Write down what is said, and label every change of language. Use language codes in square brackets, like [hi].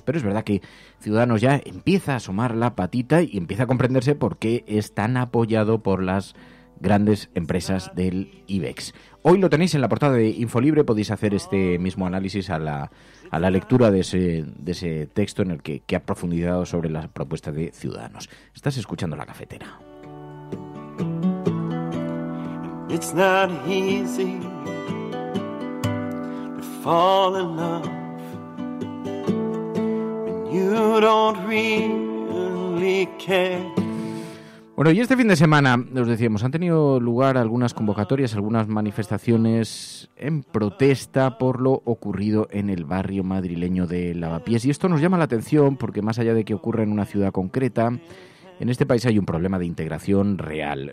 [es] Pero es verdad que Ciudadanos ya empieza a asomar la patita y empieza a comprenderse por qué es tan apoyado por las grandes empresas del IBEX. Hoy lo tenéis en la portada de Infolibre, podéis hacer este mismo análisis a la lectura de ese texto en el que ha profundizado sobre la propuesta de Ciudadanos. Estás escuchando La Cafetera. [en] It's not easy to fall in love when you don't really care. [es] Bueno, y este fin de semana, os decíamos, han tenido lugar algunas convocatorias, algunas manifestaciones en protesta por lo ocurrido en el barrio madrileño de Lavapiés. Y esto nos llama la atención porque, más allá de que ocurra en una ciudad concreta, en este país hay un problema de integración real.